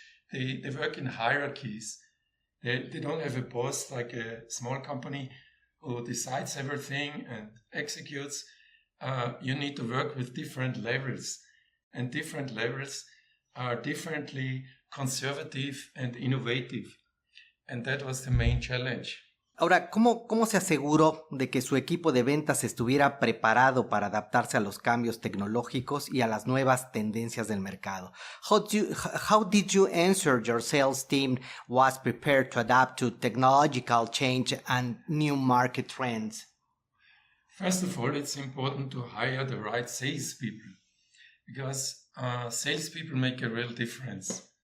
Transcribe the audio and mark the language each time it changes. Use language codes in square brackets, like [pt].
[en] They work in hierarchies. They don't have a boss like a small company who decides everything and executes. You need to work with different levels, and different levels are differently conservative and innovative. And that was the main challenge. [es] Ahora, ¿cómo se aseguró de que su equipo de ventas estuviera preparado para adaptarse a los cambios tecnológicos y a las nuevas tendencias del mercado? [en] How did you ensure your sales team was prepared to adapt to technological change and new market trends? First of all, it's important to hire the right salespeople, because salespeople make a real difference.